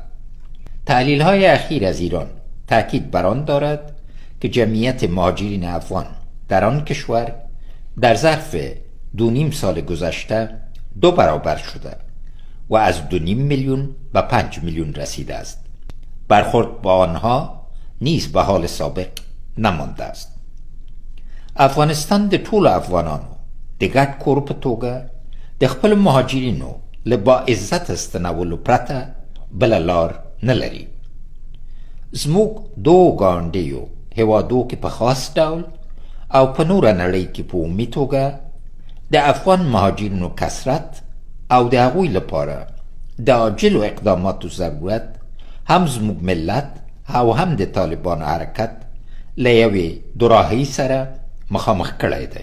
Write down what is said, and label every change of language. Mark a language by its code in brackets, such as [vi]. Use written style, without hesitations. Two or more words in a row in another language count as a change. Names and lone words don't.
[fa] تحلیل های اخیر از ایران تأکید بر آن دارد که جمعیت مهاجرین افغان در آن کشور در ظرف 2.5 سال گذشته 2 برابر شده و از 2.5 میلیون به 5 میلیون رسیده است. برخورد با آنها نیز به حال سابق نمانده است. [ps] افغانستان د ټولو افغانانو د ګډ کور په توګه د خپلو مهاجرینو له با عزت ستنولو پرته بله لار نه لري. زموږ دو ګاونډیو هېوادو کې په خاص ډول او په نوره نړۍ کې په عمومي توګه د افغان مهاجرینو کثرت او د هغوی لپاره د عاجلو اقداماتو ضرورت هم زموږ ملت او هم د طالبانو حرکت له یوې دوراهۍ سره مخامخ کړی دی.